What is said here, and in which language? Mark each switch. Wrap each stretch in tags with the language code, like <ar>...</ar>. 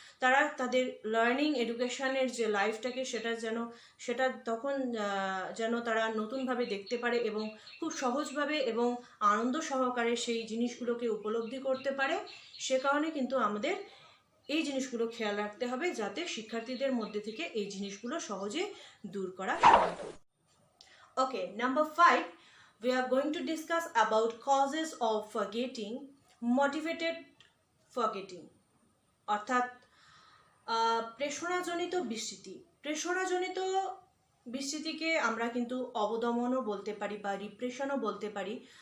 <bn>তারা তাদের লার্নিং এডুকেশনের যে লাইফটাকে সেটা তখন যেন তারা নতুনভাবে দেখতে পারে এবং খুব সহজভাবে এবং আনন্দ সহকারে সেই জিনিসগুলোকে উপলব্ধি করতে পারে। সে কারণে কিন্তু আমাদের এই জিনিসগুলো খেয়াল রাখতে হবে যাতে শিক্ষার্থীদের মধ্যে থেকে এই জিনিসগুলো সহজে দূর করা সম্ভব।</bn> <en>Okay, number 5, we are going to discuss about causes of forgetting, motivated forgetting,</en> <bn>অর্থাৎ প্রেষণাজনিত বিস্মৃতি। প্রেষণাজনিত বিস্মৃতিকে আমরা কিন্তু অবদমনও বলতে পারি বা রিপ্রেশনও বলতে পারি।</bn>